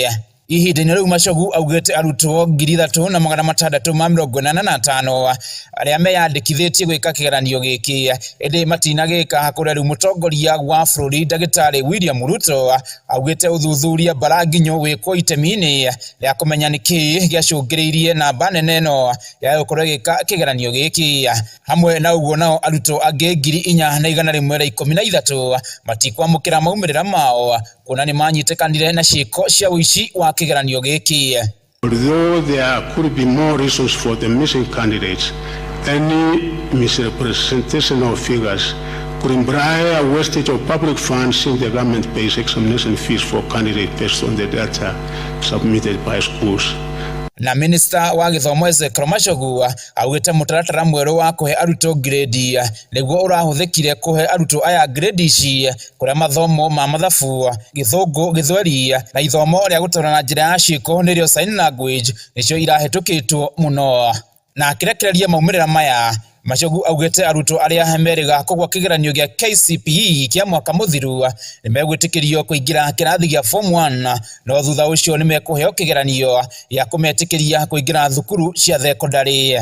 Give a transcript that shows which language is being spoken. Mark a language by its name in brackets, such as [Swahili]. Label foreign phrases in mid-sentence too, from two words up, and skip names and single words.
[Kikuyu] Ihinda-inĩ rĩu Mashogu augĩte arutwo 3,685 arĩa meyandĩkithĩtie gwĩka kĩgeranio gĩkĩ ĩndĩ matinagĩka kũrĩa rĩu mũtongoria wa bũrũri Ndagĩtarĩ William Ruto augĩte ũthuthuria baranginyo wĩkwo itemi-inĩ rĩa kũmenya nĩkĩ gĩacũngĩrĩirie namba nene ĩno ya gũkorwo gĩka kĩgeranio gĩkĩ. Hamwe na ũguo nao arutwo angĩ 4,113 matikwamũkĩra maumĩrĩra mao kuona nĩ manyitĩkanire na ciĩko cia ũici wa kigeranio giki. [English] Although there could be more reasons for the missing candidates, any misrepresentation of figures could imply a wastage of public funds since the government pays examination fees for candidates based on the data submitted by schools. [Kikuyu] Na Minister wa Githomo Ezekiel Machogu augite mutaratara mweru wa kuhe aruto grade niguo urahuthikire kuhe aruto aya grade ici kuria mathomo ma mathabu githungu githweri na ithomo ria gutara na njira ya ciiko nirio [English] sign language [Kikuyu] nicio irahetukitwo muno na akirekereria maumirira maya. Machogu augite aruto aria meriga kugwa kigeranio gia KCPE kia mwaka muthiru nimegwitikirio kuingira kirathi gia form 1 no thutha ucio nimekuheo kigeranio ya kumetikiria kuingira thukuru cia secondary.